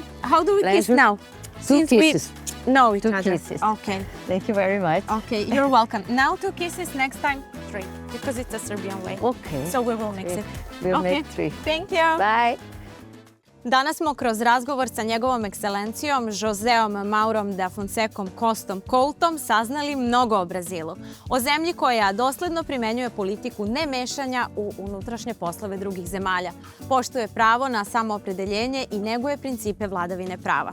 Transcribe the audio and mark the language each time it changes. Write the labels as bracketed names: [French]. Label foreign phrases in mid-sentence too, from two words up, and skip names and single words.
[English] How do we kiss Pleasure. now? Two kisses. No, each Two other. kisses. Okay. Thank you very much. Okay, you're welcome. Now 2 kisses, next time 3, because it's a Serbian way. Okay. So we will mix it. We'll Okay. make 3. Thank you. Bye. [Serbian] Danas smo kroz razgovor sa njegovom ekscelencijom Žozeom Maurom da Fonsekom Kostom Koutom saznali mnogo o Brazilu. O zemlji koja dosledno primenjuje politiku nemešanja u unutrašnje poslove drugih zemalja, poštuje pravo na samoopredeljenje i neguje principe vladavine prava.